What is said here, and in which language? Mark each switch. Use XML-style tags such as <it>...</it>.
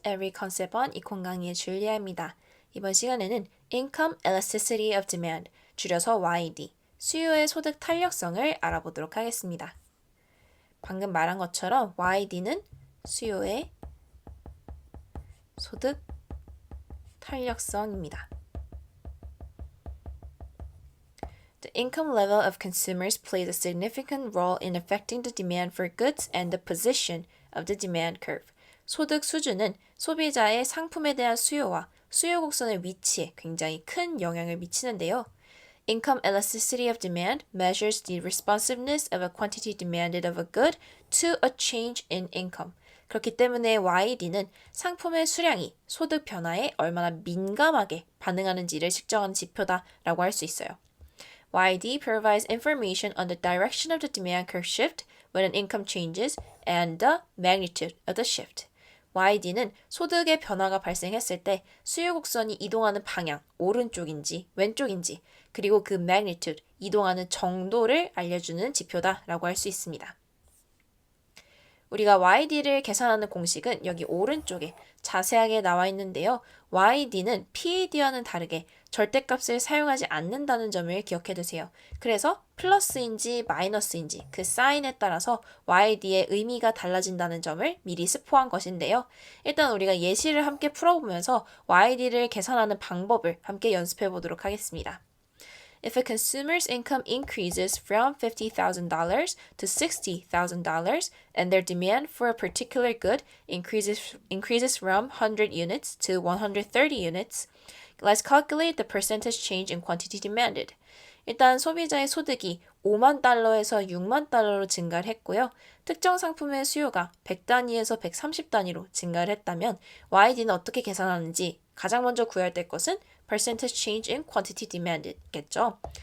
<ko>Every Concept on 이콘 강의의 줄리아입니다. 이번 시간에는</ko> <en>Income Elasticity of Demand,</en> <ko>줄여서 YD, 수요의 소득 탄력성을 알아보도록 하겠습니다. 방금 말한 것처럼 YD는 수요의 소득 탄력성입니다.</ko> <en>The income level of consumers plays a significant role in affecting the demand for goods and the position of the demand curve.</en> <ko>소득 수준은 소비자의 상품에 대한 수요와 수요 곡선의 위치에 굉장히 큰 영향을 미치는데요.</ko> <en>Income elasticity of demand measures the responsiveness of a quantity demanded of a good to a change in income.</en> <ko>그렇기 때문에 YD는 상품의 수량이 소득 변화에 얼마나 민감하게 반응하는지를 측정하는 지표다라고 할 수 있어요.</ko> <en>YD provides information on the direction of the demand curve shift when an income changes and the magnitude of the shift.</en> <ko>YD는 소득의 변화가 발생했을 때 수요 곡선이 이동하는 방향, 오른쪽인지 왼쪽인지, 그리고 그 magnitude, 이동하는 정도를 알려주는 지표다라고 할 수 있습니다. 우리가 YD를 계산하는 공식은 여기 오른쪽에 자세하게 나와 있는데요. YD는 PAD와는 다르게 절대값을 사용하지 않는다는 점을 기억해 두세요. 그래서 플러스인지 마이너스인지 그 사인에 따라서 YD의 의미가 달라진다는 점을 미리 스포한 것인데요. 일단 우리가 예시를 함께 풀어보면서 YD를 계산하는 방법을 함께 연습해 보도록 하겠습니다.</ko> <en>If a consumer's income increases from $50,000 to $60,000 and their demand for a particular good increases from 100 units to 130 units, let's calculate the percentage change in quantity demanded.</en> <ko>일단 소비자의 소득이 5만 달러에서 6만 달러로 증가를 했고요. 특정 상품의 수요가 100단위에서 130단위로 증가를 했다면 YD는 어떻게 계산하는지 가장 먼저 구해야 될 것은</ko> <en>percentage change in quantity demanded</en> <ko>겠죠.</ko>